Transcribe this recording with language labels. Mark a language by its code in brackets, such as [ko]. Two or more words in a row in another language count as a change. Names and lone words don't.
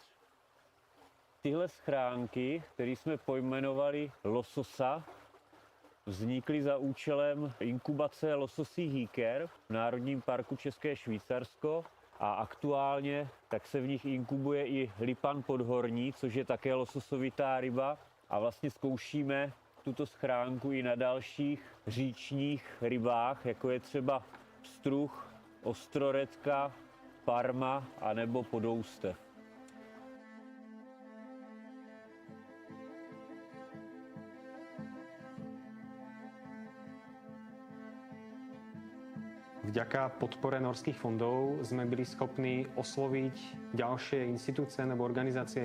[cs] Tyhle schránky, které jsme pojmenovali lososa, vznikly za účelem inkubace lososích jíker v Národním parku České Švýcarsko a aktuálně tak se v nich inkubuje i lipan podhorní, což je také lososovitá ryba a vlastně zkoušíme tuto schránku i na dalších říčních rybách, jako je třeba pstruh, ostroredka, parma a nebo podoustev. [sk] Vďaka podpore norských fondov sme byli schopní osloviť ďalšie inštitúcie nebo organizácie